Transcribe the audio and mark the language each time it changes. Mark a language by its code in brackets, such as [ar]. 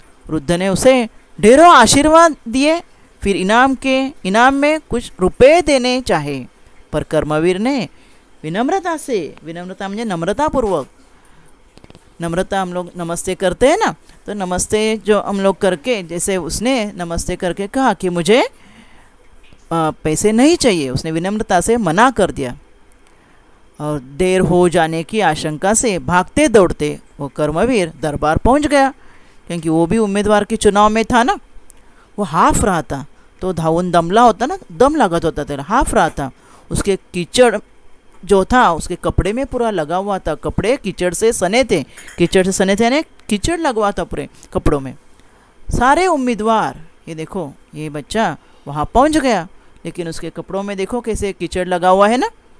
[hi] वृद्ध ने उसे ढेरों आशीर्वाद दिए, फिर इनाम में कुछ रुपए देने चाहे, पर कर्मवीर ने विनम्रता [mr] म्हणजे नम्रतापूर्वक, [hi] नम्रता हम लोग नमस्ते करते हैं ना, तो नमस्ते जो हम लोग करके, जैसे उसने नमस्ते करके कहा कि मुझे पैसे नहीं चाहिए. उसने विनम्रता से मना कर दिया और देर हो जाने की आशंका से भागते दौड़ते वो कर्मवीर दरबार पहुंच गया, क्योंकि वो भी उम्मीदवार के चुनाव में था ना. वो हाफ रहा था, [mr] तो धावून दमला होता ना, दम लागत होता तेरा, [hi] हाफ रहा था. उसके कीचड़ जो था उसके कपड़े में पूरा लगा हुआ था, कपड़े कीचड़ से सने थे यानी कीचड़ लगवा था पूरे कपड़ों में. सारे उम्मीदवार, ये देखो ये बच्चा वहाँ पहुँच गया, लेकिन उसके कपड़ों में देखो कैसे कीचड़ लगा हुआ है ना.